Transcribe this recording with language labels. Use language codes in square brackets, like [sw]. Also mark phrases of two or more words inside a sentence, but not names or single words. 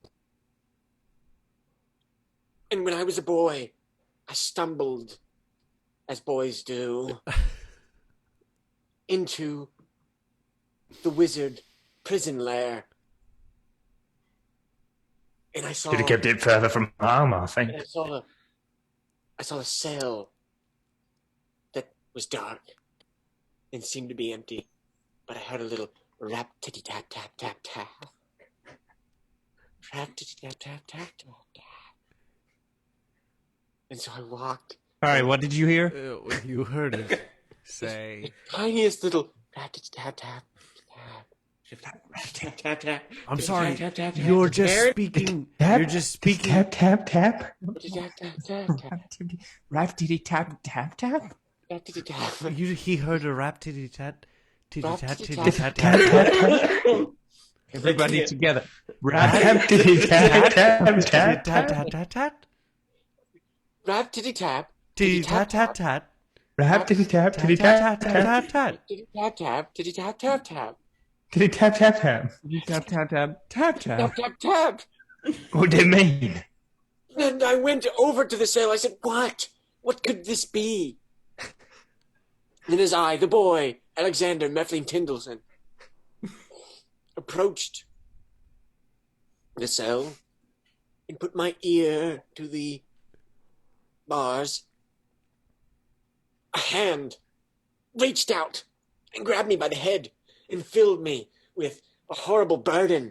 [en] And when I was a boy, I stumbled, as boys do, into the wizard prison lair. And I saw... Could have kept it further from home, I think. And I saw a cell that was dark and seemed to be empty, but I heard a little rap titty tap tap tap tap. Rap titty tap tap tap tap tap. And so I walked. All right, what did you hear? you heard it. Say. Tiniest little rap titty tap tap tap. Tap tap tap. I'm sorry. Tap, tap, tap, You're tap, just tap, speaking. Tap, You're just speaking. Tap, tap, tap. tap, tap, tap, tap. Rap titty tap tap tap. Rap titty tap. He heard a rap titty tat. Titty Rap tat titty titty tat. tat tat. Everybody together. Tap, titty, tap, tap, tap, Tat tat tat tat. Rap titty tap. Titty tat tat tat. Rap, titty, tap, titty, Tat tap, tat tap, tat tat. Titty tap tap. Titty tap tap tap. titty, tap, tap, tap. Tap tap tap tap Tap tap. tap tap. What did it mean? And I went over to the cell. I said, what? What could this be? And as I, the boy, Alexander Mifflin Tindleson, approached the cell and put my ear to the bars, a hand reached out and grabbed me by the head and filled me with a horrible burden.